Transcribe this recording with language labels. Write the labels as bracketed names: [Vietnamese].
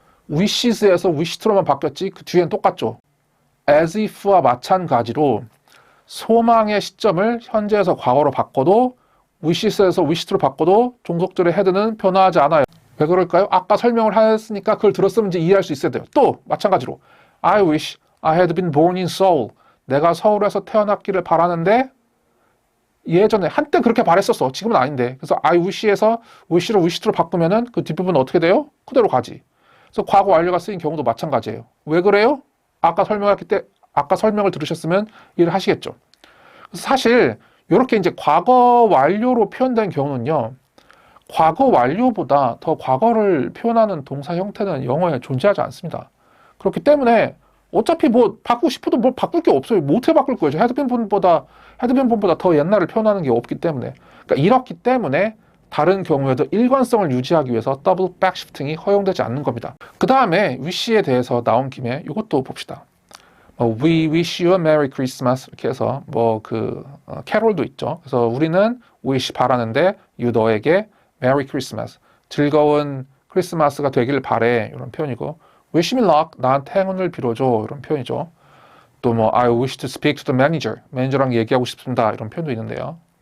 [Korean] wishes에서 wished-로만 바뀌었지 그 뒤엔 똑같죠. as if와 마찬가지로 소망의 시점을 현재에서 과거로 바꿔도 wishes에서 wished로 바꿔도 종속절의 head는 변화하지 않아요. 왜 그럴까요? 아까 설명을 했으니까 그걸 들었으면 이제 이해할 수 있어야 돼요. 또 마찬가지로 [English] I wish I had been born in Seoul. [Korean] 내가 서울에서 태어났기를 바라는데 예전에 한때 그렇게 바랬었어. 지금은 아닌데. 그래서 I wish에서 wish를 wish로 바꾸면은 그 뒷부분은 어떻게 돼요? 그대로 가지. 그래서 과거 완료가 쓰인 경우도 마찬가지예요. 왜 그래요? 아까 설명을 들으셨으면 이해를 하시겠죠. 그래서 사실 이렇게 이제 과거 완료로 표현된 경우는요. 과거 완료보다 더 과거를 표현하는 동사 형태는 영어에 존재하지 않습니다. 그렇기 때문에 어차피 뭐 바꾸고 싶어도 뭘 바꿀 게 없어요. 못해 바꿀 거예요. 헤드빈 본보다 더 옛날을 표현하는 게 없기 때문에. 그러니까 이렇기 때문에 다른 경우에도 일관성을 유지하기 위해서 더블 백시프팅이 허용되지 않는 겁니다. 그 다음에 wish에 대해서 나온 김에 이것도 봅시다. [English] We wish you a Merry Christmas [Korean] 이렇게 해서 캐롤도 있죠. 그래서 우리는 wish 바라는데 you 너에게 Merry Christmas 즐거운 크리스마스가 되길 바래 이런 표현이고 [English] wish me luck [Korean] 나한테 행운을 빌어줘 이런 표현이죠. 또 뭐 [English] I wish to speak to the manager [Korean] 매니저랑 얘기하고 싶습니다 이런 표현도 있는데요.